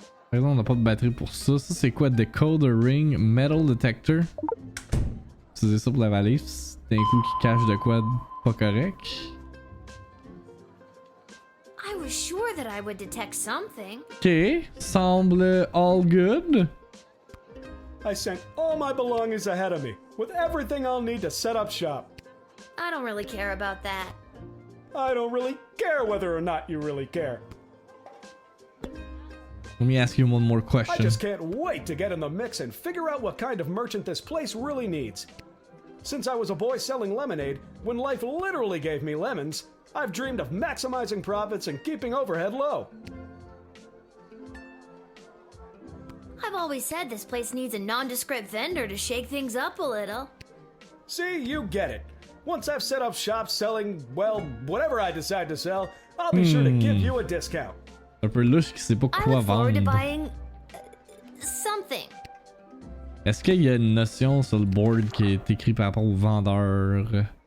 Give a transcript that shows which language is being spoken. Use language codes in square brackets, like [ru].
[fr] Par exemple, on n'a pas de batterie pour ça. Ça, c'est quoi? Decoder Ring Metal Detector. Utiliser ça pour la valise. C'est un coup qui cache de quoi de pas correct. [en] I was sure that I would detect something. [fr] Ok. Semble [en] all good. I sent all my belongings ahead of me, with everything I'll need to set up shop. I don't really care about that. I don't really care whether or not you really care. Let me ask you one more I question. just can't wait to get in the mix and figure out what kind of merchant this place really needs. Since I was a boy selling lemonade, when life literally gave me lemons, I've dreamed of maximizing profits and keeping overhead low. I've always said this place needs a nondescript vendor to shake things up a little. See, you get it. Once I've set up shop selling, well, whatever I decide to sell, I'll be sure to give you a discount. [fr] Un peu louche qui sait pas [en] I [fr] quoi [en] look forward to [fr] vendre. [en] buying something. [fr] Est-ce qu'il y a une notion sur le board qui est écrite par rapport au vendeur?